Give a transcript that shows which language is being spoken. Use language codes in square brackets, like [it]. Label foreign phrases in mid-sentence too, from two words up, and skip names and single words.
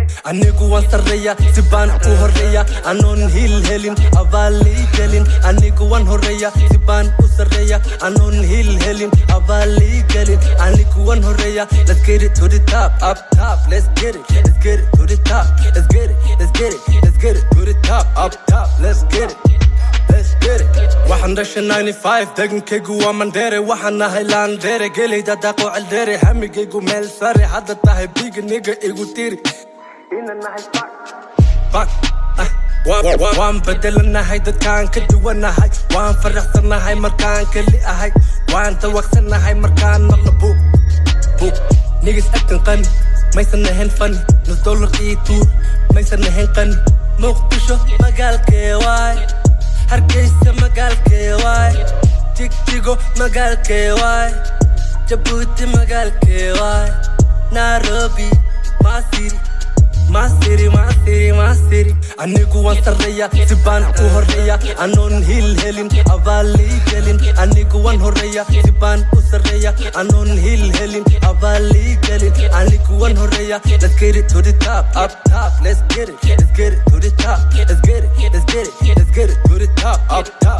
[so] Anigu waan sarreeya, si baan u horreeya. Anoon hiil helin, abaal ii gelin. Anigu waan horreeya, si baan u sarreeya. Anoon hiil helin, abaal ii gelin. Anigu waan horreeya, [en] let's get it to the top, up top, let's get it. Let's get it to the top. Let's get it, let's get it, let's get it to the top. Up top, let's get it, let's get it. [so] Waxaan dhashay ninety-five, degankaygu waa Mandheere. Waxaan nahay Landere, geleyda daaqo Celdere. Hamigaygu meel sare, hadda tahay [en] big nigga [so] igu tiri. Fuck, ah, wa-, wa-, waan bedelanahay, dadkaan ka duwanahay. Waan faraxsanahay markaan keli ahay. Waan tawaqsanahay markaan maqlo buuq, buuq. [en] Niggas acting funny, [so] maysan ahayn funny. Nus dollar ii tuur, maysan ahayn qani. Muqdisho magaalkee waay, Hargeysa magaalkee waay, Jigjigo magaalkee waay, Jabuuti magaalkee waay, Nairobi, [en] my city, my city, my city, my city. [so] Anigu waan sarreeya, si baan u horreeya, anoon hiil helin, abaal lii gelin. Anigu waan horreeya, si baan u sarreeya, anoon hiil helin, abaal lii gelin. Anigu waan horreeya, [en] let's get it to the top, up top, let's get it, let's get it to the top, let's get it, let's get it, let's get it to the top, up